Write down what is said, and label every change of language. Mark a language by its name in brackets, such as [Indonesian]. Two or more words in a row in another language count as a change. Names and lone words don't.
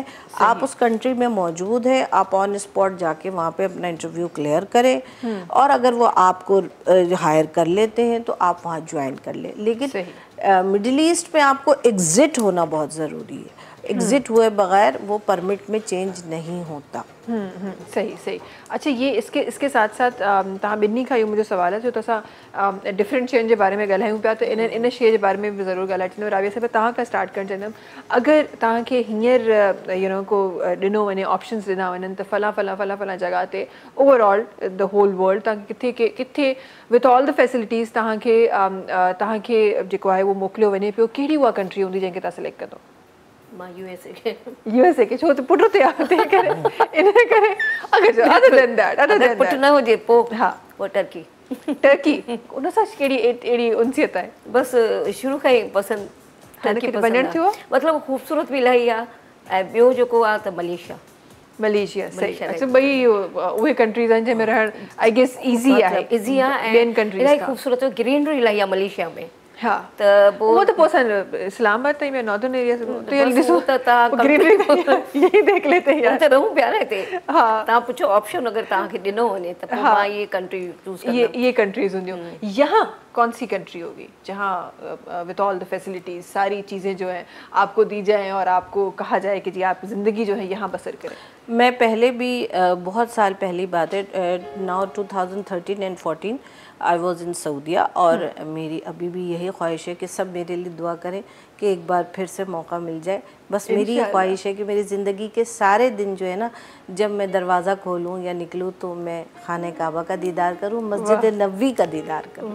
[Urdu] آپ اس کنٹری میں موجود ہیں، آپ [English] on spot [Urdu] جا کے وہاں پہ اپنا انٹرویو کلیئر کریں، اور اگر وہ آپ کو ہائر کر لیتے ہیں تو آپ وہاں جوائن کر لیں. لیکن مڈل ایسٹ میں آپ کو ایگزٹ ہونا بہت ضروری ہے. ایگزٹ ہوئے بغیر وہ پرمٹ میں چینج نہیں ہوتا. صحیح صحیح. [Sindhi] अच्छा, [Urdu] ये इसके साथ साथ [Sindhi] तव्हां ॿिन्ही खां इहो मुंहिंजो सवाल आहे, छो त असां डिफरेंट शयुनि जे बारे में ॻाल्हायूं पिया, त इन शइ जे बारे में बि ज़रूरु ॻाल्हाए छॾींदमि। राबिया साहिब, तव्हां खां स्टार्ट करणु चाहींदमि, अगरि तव्हांखे हींअर को ॾिनो वञे, ऑप्शन्स ॾिना वञनि त फलां जॻह ते [English] overall the whole world [Sindhi] तव्हांखे किथे [English] with all the facilities [Sindhi] तव्हांखे जेको आहे उहो मोकिलियो वञे पियो, कहिड़ी उहा कंट्री हूंदी जंहिंखे तव्हां सिलेक्ट कंदो? मां यूएसए के छो त पुट ते आहे, करे इन करे अगरि पुट न हुजे पोइ हा पोइ टर्की उन सां कहिड़ी अहिड़ी उनसियत आहे? बसि शुरू खां ई पसंदि वञणु थियो, मतिलबु ख़ूबसूरत बि इलाही आहे। ऐं ॿियो जेको आहे त मलेशिया। सही। अच्छा, ॿई उहे कंट्रीज़ आहिनि जंहिंमें रहणु [English] I guess easy [Sindhi] आहे ऐं ॿियनि कंट्रीज़ इलाही ख़ूबसूरत ग्रीनरी इलाही आहे मलेशिया में। हाँ, त वो तो पोइ इस्लामाबाद ताईं में [English] northern area [Sindhi] से तो यार ॾिसो त तव्हां [Urdu] یہی دیکھ لیتے ہیں یار, [Sindhi] त रहूं पिया न हिते। हाँ, तव्हां पुछो ऑप्शन अगरि तव्हांखे ॾिनो वञे त पोइ मां ये कंट्री चूज़ कंदमि। [Urdu] یہ کنٹریز ہوں گی. یہاں کون سی کنٹری ہوگی جہاں [English] with all the facilities [Urdu] ساری چیزیں جو ہیں آپ کو دی جائیں اور آپ کو کہا جائے کہ جی آپ زندگی جو ہے یہاں بسر کریں? میں پہلے بھی بہت سال پہلی بات ہے, [English] now 2013 and 14 I was in [Urdu] سعودیہ، اور میری ابھی بھی یہی خواہش ہے کہ سب میرے لیے دعا کریں کہ ایک بار پھر سے موقع مل جائے. بس میری یہ خواہش ہے کہ میری زندگی کے سارے دن جو ہے نا، جب میں دروازہ کھولوں یا نکلوں تو میں خانہ کعبہ کا دیدار کروں، مسجد نبوی کا دیدار کروں.